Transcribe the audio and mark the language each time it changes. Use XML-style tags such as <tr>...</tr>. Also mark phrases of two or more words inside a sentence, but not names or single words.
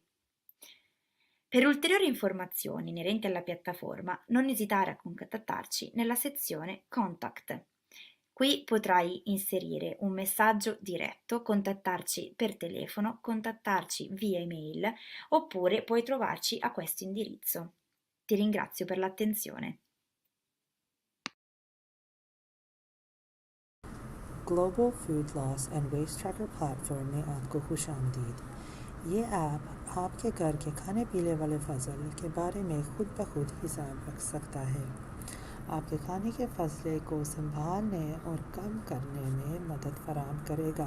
<it>Per ulteriori informazioni inerenti alla piattaforma, non esitare a contattarci nella sezione Contact. Qui potrai inserire un messaggio diretto, contattarci per telefono, contattarci via email oppure puoi trovarci a questo indirizzo. Ti ringrazio per l'attenzione.</it> <ur>گلوبل فوڈ لاس اینڈ ویسٹ ٹریکر پلیٹ فارم میں آپ کو خوش آمدید. یہ ایپ آپ کے گھر کے کھانے پینے والے فضل کے بارے میں خود بخود حساب رکھ سکتا ہے. آپ کے کھانے کے فصلے کو سنبھالنے اور کم کرنے میں مدد فراہم کرے گا.</ur>